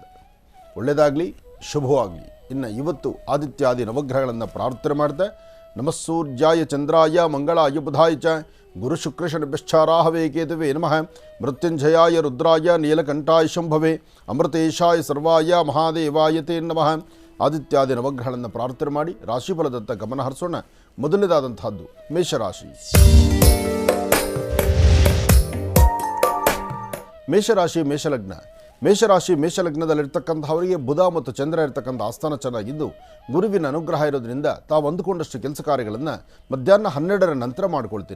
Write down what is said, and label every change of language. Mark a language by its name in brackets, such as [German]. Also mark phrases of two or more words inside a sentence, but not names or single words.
[Kannada] ಒಳ್ಳೆಯದಾಗಲಿ, ಶುಭವಾಗಲಿ. ಇನ್ನು ಇವತ್ತು ಆದಿತ್ಯಾದಿ ನವಗ್ರಹಗಳನ್ನು ಪ್ರಾರ್ಥನೆ ಮಾಡ್ತಾ [Sanskrit] ನಮಸ್ಸೂರ್ಯಾಯ ಚಂದ್ರಾಯ ಮಂಗಳಾಯ ಬುಧಾಯ ಚ ಗುರು ಶುಕ್ರಶನಭ್ಯಶ್ಚಾರಾಹವೇ ಕೇತುವೆ ನಮಃ ಮೃತ್ಯುಂಜಯಾಯ ರುದ್ರಾಯ ನೀಲಕಂಠಾಯ ಶಂಭವೇ ಅಮೃತೇಶಾಯ ಸರ್ವಾಯ ಮಹಾದೇವಾಯ ತೇ ನಮಃ. [Kannada] ಆದಿತ್ಯಾದಿ ನವಗ್ರಹಗಳನ್ನು ಪ್ರಾರ್ಥನೆ ಮಾಡಿ ರಾಶಿಫಲದತ್ತ ಗಮನ ಹರಿಸೋಣ. ಮೊದಲನೇದಾದಂತಹದ್ದು ಮೇಷರಾಶಿ. ಮೇಷಲಗ್ನದಲ್ಲಿರ್ತಕ್ಕಂಥವರಿಗೆ ಬುಧ ಮತ್ತು ಚಂದ್ರ ಇರತಕ್ಕಂಥ ಆಸ್ಥಾನ ಚೆನ್ನಾಗಿದ್ದು ಗುರುವಿನ ಅನುಗ್ರಹ ಇರೋದ್ರಿಂದ ತಾವು ಅಂದುಕೊಂಡಷ್ಟು ಕೆಲಸ ಕಾರ್ಯಗಳನ್ನು ಮಧ್ಯಾಹ್ನ 12ರ ನಂತರ ಮಾಡ್ಕೊಳ್ತೀರಿ.